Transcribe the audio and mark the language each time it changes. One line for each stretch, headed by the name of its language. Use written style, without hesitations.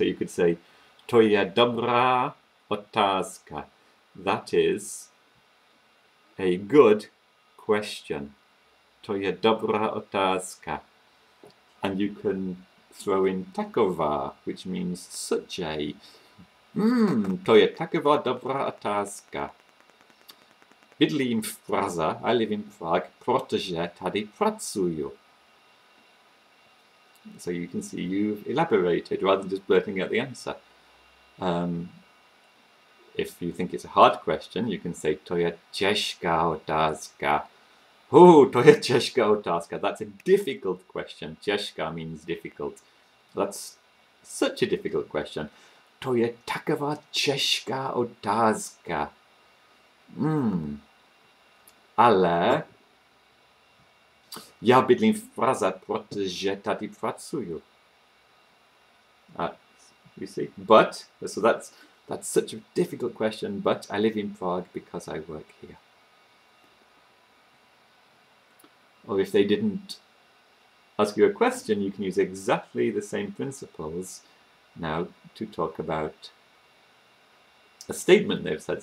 English: So you could say,
Czech: to je dobrá otázka.
English: That is a good question.
Czech: To je dobrá otázka.
English: And you can throw in taková, which means such a.
Czech: To je taková dobrá otázka. Bydlím v Praze,
English: I live in Prague,
Czech: protože tady pracuju.
English: So you can see you've elaborated rather than just blurting out the answer. If you think it's a hard question, you can say
Czech: to je těžká otázka. Oh, to je těžká otázka.
English: That's a difficult question. Těžká means difficult. That's such a difficult question.
Czech: To je taková těžká otázka. Ale já bydlím v Praze, protože tady pracuju.
English: You see? But, so that's such a difficult question, but I live in Prague because I work here. Or if they didn't ask you a question, you can use exactly the same principles now to talk about a statement they've said.